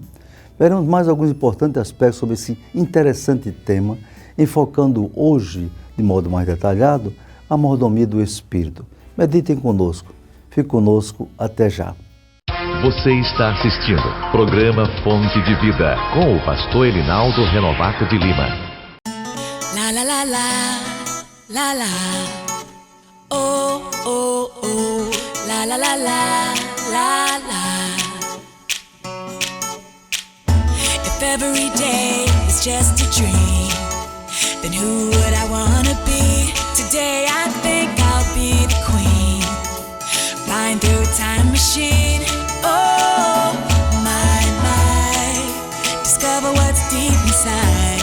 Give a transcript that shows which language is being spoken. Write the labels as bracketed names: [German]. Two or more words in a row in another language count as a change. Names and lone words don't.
[Portuguese] Veremos mais alguns importantes aspectos sobre esse interessante tema, enfocando hoje, de modo mais detalhado, a mordomia do espírito. Meditem conosco. Fique conosco até já. Você está assistindo programa Fonte de Vida com o pastor Elinaldo Renovato de Lima. La la la la, la la, oh oh oh, la la la la, la la. [English] If every day is just a dream, then who would I wanna be? Today I think I'll be the queen, flying through a time machine. Oh my, my, discover what's deep inside.